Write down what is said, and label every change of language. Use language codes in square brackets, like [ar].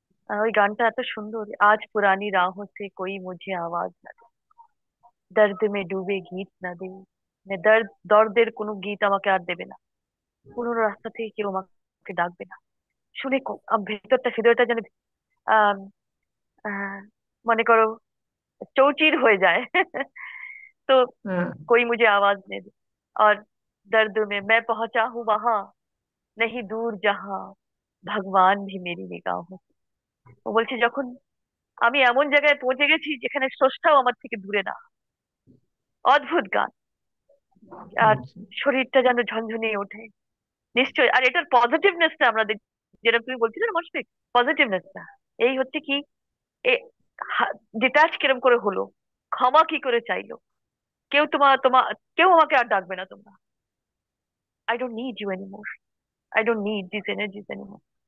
[bn] ওই গানটা এত সুন্দর, [hi] আজ পুরানি রাहों से कोई मुझे आवाज ना दे, দর্দ মে ডুবে গীত না দে, [bn] মানে দর্দের কোনো গীত আমাকে আর দেবে না, কোনো রাস্তা থেকে কেউ আমাকে ডাকবে না। শুনে ভেতরটা, হৃদয়টা যেন আহ আহ, মনে করো চৌচির হয়ে যায়। তো হ্যাঁ, [hi] कोई मुझे आवाज नहीं दे, और दर्द में मैं पहुंचा हूँ वहां, नहीं दूर जहां भगवान भी मेरी निगाहों से। [bn] ও বলছে যখন আমি এমন জায়গায় পৌঁছে গেছি যেখানে স্রষ্টাও আমার থেকে দূরে না। অদ্ভুত গান। আর আচ্ছা। শরীরটা যেন ঝনঝনিয়ে ওঠে। নিশ্চয়ই। আর এটার পজিটিভনেসটা আমরা দেখি, যেটা তুমি বলছিলে না মাসফিক, পজিটিভনেসটা এই হচ্ছে কি, এ ডিটাচ কিরম করে হলো, ক্ষমা কি করে চাইলো, কেউ তোমার তোমার কেউ আমাকে আর ডাকবে না তোমরা, [en] I don't need you anymore, I don't need this energies anymore.